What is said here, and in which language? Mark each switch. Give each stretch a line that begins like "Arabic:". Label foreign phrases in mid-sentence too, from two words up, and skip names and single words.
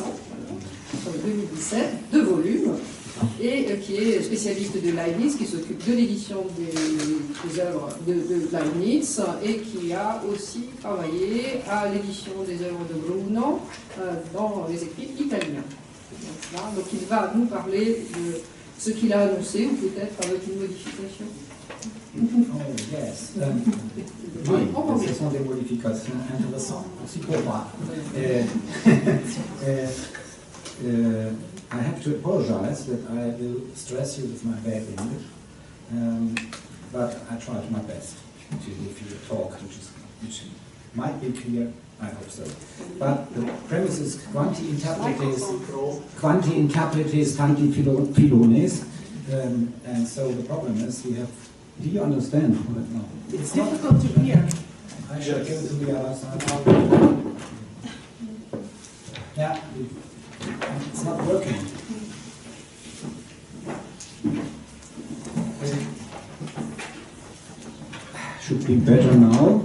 French: En 2017, 2 volumes, et qui est spécialiste de Leibniz, qui s'occupe de l'édition des œuvres de Leibniz, et qui a aussi travaillé à l'édition des œuvres de Bruno dans les écrits italiens. Donc il va nous parler de ce qu'il a annoncé, ou peut-être avec une modification.
English: Oh, yes.
French: Oui, ce sont des modifications intéressantes aussi pour moi.
English: I have to apologize that I will stress you with my bad English, but I tried my best to give you a talk which might be clear, I hope so. But the premise is
Latin: quanti interpretes tanti philones,
English: and so the problem is we have. Do you understand? No. It's difficult to hear. I shall go to the other side. Yeah. It's not working. Should be better now.